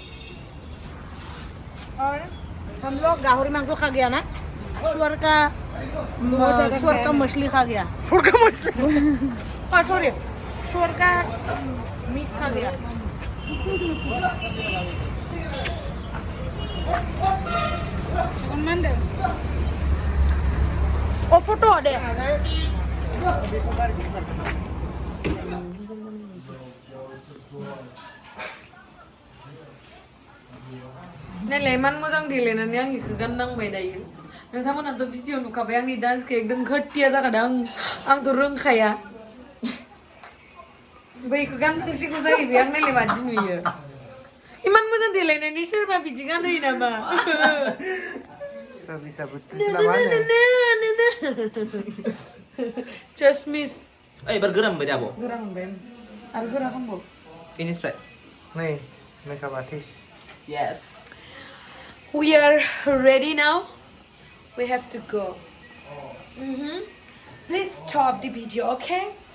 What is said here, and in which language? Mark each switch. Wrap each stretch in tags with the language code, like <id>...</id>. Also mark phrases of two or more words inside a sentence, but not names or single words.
<hi>और हम लोग गाहरी मांस खा गया ना सुअर का मछली खा गया सॉरी सुअर का मीट खा गया ओ फोटो दे</hi> <brx>नायलाय मान मोजां देलायनानै आं इखो गाननांबाय दायो नोंथांमोनाथ' भिडिअ नुखाबाय आंनि डान्सखौ एकदम घटिया जाखादों आंथ' रोंखाया बैखौ गाननांसिगौ जाहैबाय आं नायलाय मादि नुयो इमान मोजां देलायनानै सोरबा बिदि गानहोयो नामा चश्मिस ओइ एबार गोरा मोनबाय दा आब' गोरा मोनबाय आरो गोरा खालामबाव इनिफ्राय</brx> <en>नै makeup artist yes We are ready now. We have to go. Please stop the video, okay?</en>